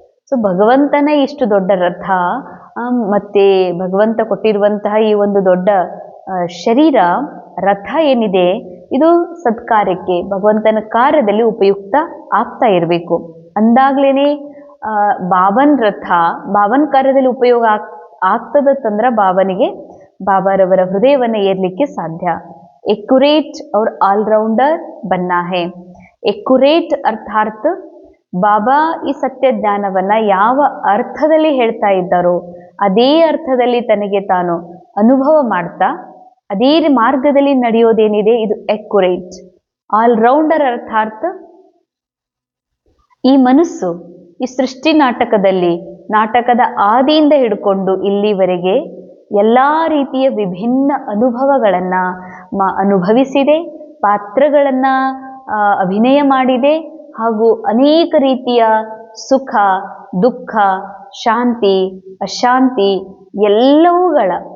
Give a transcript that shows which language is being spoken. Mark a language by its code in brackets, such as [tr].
[kn] So ಭಗವಂತನ ಇಷ್ಟು ದೊಡ್ಡ ರಥ, ಮತ್ತೆ ಭಗವಂತ ಕೊಟ್ಟಿರುವಂತಹ ಈ ಒಂದು ದೊಡ್ಡ ಶರೀರ, ರಥ ಏನಿದೆ ಇದು ಸತ್ಕಾರ್ಯಕ್ಕೆ, ಭಗವಂತನ ಕಾರ್ಯದಲ್ಲಿ ಉಪಯುಕ್ತ ಆಗ್ತಾ ಇರಬೇಕು. ಅಂದಾಗ್ಲೇನೆ ಬಾಬನ್ ರಥ ಬಾಬನ್ ಕಾರ್ಯದಲ್ಲಿ ಉಪಯೋಗ ಆಗ್ತದಂದ್ರ ಬಾಬಾರವರ ಹೃದಯವನ್ನು ಏರ್ಲಿಕ್ಕೆ ಸಾಧ್ಯ. [hi] ಎಕ್ಯುರೇಟ್ और ऑलराउंडर बनना है. [kn] ಎಕ್ಯುರೇಟ್ ಅರ್ಥಾತ್ ಬಾಬಾ ಈ ಸತ್ಯ ಜ್ಞಾನವನ್ನ ಯಾವ ಅರ್ಥದಲ್ಲಿ ಹೇಳ್ತಾ ಇದ್ದಾರೋ ಅದೇ ಅರ್ಥದಲ್ಲಿ ತನಗೆ ತಾನು ಅನುಭವ ಮಾಡ್ತಾ ಅದೇ ಮಾರ್ಗದಲ್ಲಿ ನಡೆಯೋದೇನಿದೆ ಇದು ಎಕ್ಯುರೇಟ್. ಆಲ್ರೌಂಡರ್ ಅರ್ಥಾತ್ ಈ ಮನಸ್ಸು ಈ ಸೃಷ್ಟಿ ನಾಟಕದ ಆದಿಯಿಂದ ಹಿಡ್ಕೊಂಡು ಇಲ್ಲಿವರೆಗೆ ಎಲ್ಲ ರೀತಿಯ ವಿಭಿನ್ನ ಅನುಭವಗಳನ್ನ ಅನುಭವಿಸಿದೆ, ಪಾತ್ರಗಳನ್ನ ಅಭಿನಯ ಮಾಡಿದೆ, ಹಾಗೂ ಅನೇಕ ರೀತಿಯ ಸುಖ ದುಃಖ ಶಾಂತಿ ಅಶಾಂತಿ ಎಲ್ಲವುಗಳ